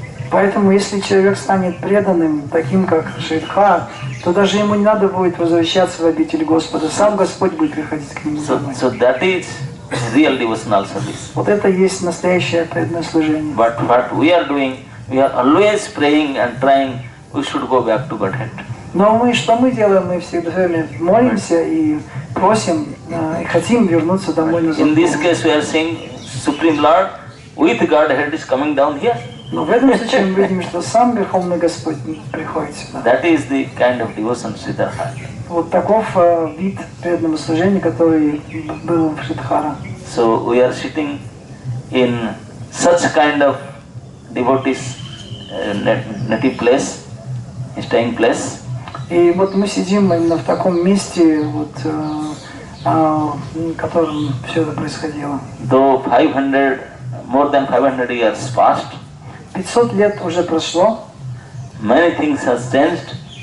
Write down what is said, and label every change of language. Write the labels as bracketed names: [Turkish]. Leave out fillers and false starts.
[Russian] Поэтому, если человек станет преданным, таким как Шридхар, то даже ему не надо будет возвращаться в обитель Господа. Сам Господь будет приходить к нему домой. [English] So that is real devotional service. [Russian] Вот это и есть настоящее преданное служение. [English] But what we are doing, we are always praying and trying, we should go back to Godhead. [Russian] Но что мы делаем? Мы всегда молимся и просим, и хотим вернуться домой назад. [English] In this case we are saying, Supreme Lord with Godhead is coming down here. [Russian] Но в этом случае мы видим, что сам Верховный Господь приходит сюда. [English] That is the kind of devotion Sridhar had. [Russian] Вот таков вид преданного служения, который был в Шридхара. [English] So we are sitting in such kind of devotees native place, staying place. [Russian] И вот мы сидим именно в таком месте, вот, в котором все это происходило. [English] Though more than 500 years passed, [Russian] 500 лет уже прошло. [English] many things have changed.